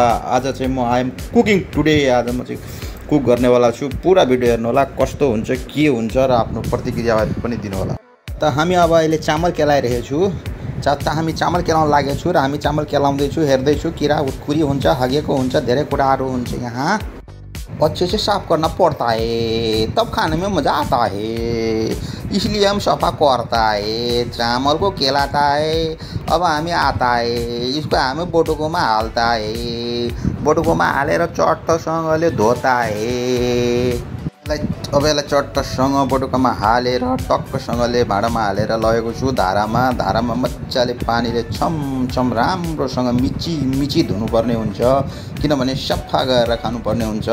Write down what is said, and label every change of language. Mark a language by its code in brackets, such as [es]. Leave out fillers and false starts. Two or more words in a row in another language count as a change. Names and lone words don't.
[ne] आज चाहिँ म [en] I'm cooking today. [ne] आज म चाहिँ कुक गर्नेवाला छु। पुरा भिडियो हेर्नु होला, कस्तो हुन्छ के हुन्छ र आफ्नो प्रतिक्रिया पनि दिनु होला। त हामी अब अहिले चामल केलाइरहेछु। हामी चामल केलाउन लागेको छु र हामी चामल केलाउँदैछु, हेर्दैछु किरा खुरी हुन्छ, हगेको हुन्छ, धेरै कुराहरू हुन्छ। [hi] यहाँ अच्छे से साफ करना पड़ता है, तब खाने में मज़ा आता है, इसलिए हम सफा करता है, चावल को केलाता है। अब हमें आता है, इसको हमें बटुकोमा हाल्ता है, [ne] बटुकोमा हालेर चट्टसँगले [hi] धोता है। [ne] अब यसलाई चट्टसँग बटुकामा हालेर टक्कसँगले भाँडामा हालेर लगेको छु धारामा मजाले पानीले छमछम राम्रोसँग मिची धुनुपर्ने हुन्छ, किनभने सफा गरेर खानुपर्ने हुन्छ।